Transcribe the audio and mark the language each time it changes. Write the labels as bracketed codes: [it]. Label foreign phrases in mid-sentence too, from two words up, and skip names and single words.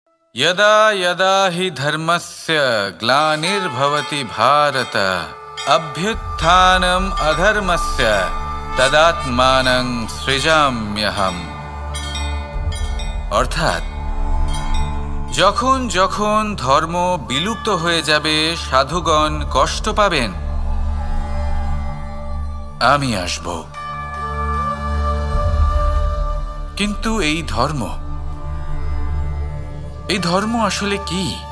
[sa] यदा यदा हि धर्मस्य ग्लानिर्भवति भारत अभ्युत्थानम् अधर्मस्य तदात्मानं सृजाम्यहम्। [bn] অর্থাৎ যখন যখন ধর্ম বিলুপ্ত হয়ে যাবে, সাধুগণ কষ্ট পাবেন, আমি আসব। কিন্তু এই ধর্ম আসলে কি?